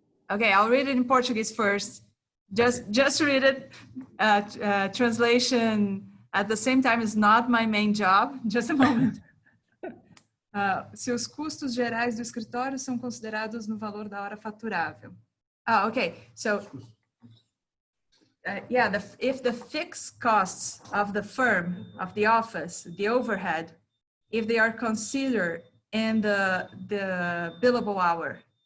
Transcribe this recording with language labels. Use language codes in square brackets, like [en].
[en] Okay, I'll read it in Portuguese first. Just read it. Translation at the same time is not my main job. Just a moment. [pt] Se os custos gerais do escritório são considerados no valor da hora faturável. [en] Okay. So, if the fixed costs of the firm, of the office, the overhead, if they are considered in the billable hour.